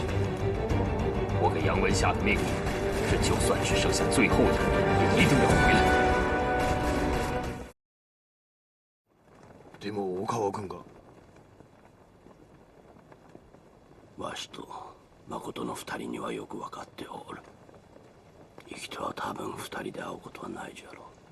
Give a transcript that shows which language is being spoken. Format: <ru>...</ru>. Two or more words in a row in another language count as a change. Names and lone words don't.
<zh>我给杨文下的命令是，就算只剩下最后一人，也一定要回来。</zh> <ja>でも大川君が。わしと誠の2人にはよく分かっておる。生きては多分2人で会うことはないじゃろう。</ja>